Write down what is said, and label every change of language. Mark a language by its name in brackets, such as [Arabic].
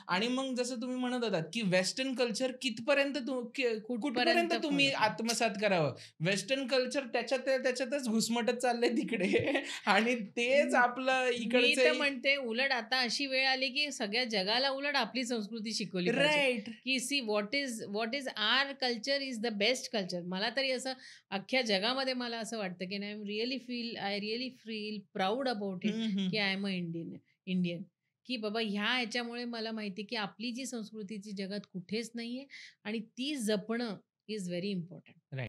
[Marathi] आणि मग जसं तुम्ही म्हणत होतात की वेस्टर्न कल्चर कुठपर्यंत तुम्ही आत्मसात करावं. वेस्टर्न कल्चर त्याच्यातच घुसमटत चाललंय तिकडे आणि तेच आपलं मी तर इकडचं. म्हणते उलट आता अशी वेळ आली की सगळ्या जगाला उलट आपली संस्कृती शिकवली पाहिजे [English] Right. की see what is our culture is the best culture. [Marathi] मला तरी असं अख्ख्या जगामध्ये मला असं वाटतं की [English] I really feel proud about it [Marathi] की [English] I am a Indian. [Marathi] की बाबा ह्याच्यामुळे मला माहिती की आपली जी संस्कृतीची जगात कुठेच नाहीये आणि ती जपणं [English] Is very important.